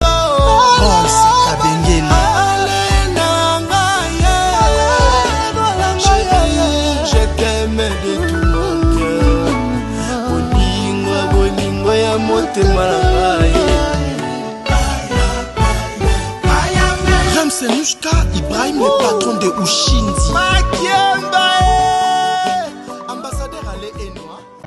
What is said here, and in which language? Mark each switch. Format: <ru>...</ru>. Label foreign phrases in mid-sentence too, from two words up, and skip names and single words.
<fr>Paul Sekabengele. Chérie, je t'aime de tout mon cœur.</fr> <ln>Bolingo, bolingo ya motema na ngai.</ln> <fr>James Nushka, Ibrahim, le patron de Ushindi. Makiemba, eh. Ambassadeur Ale Enoa.</fr>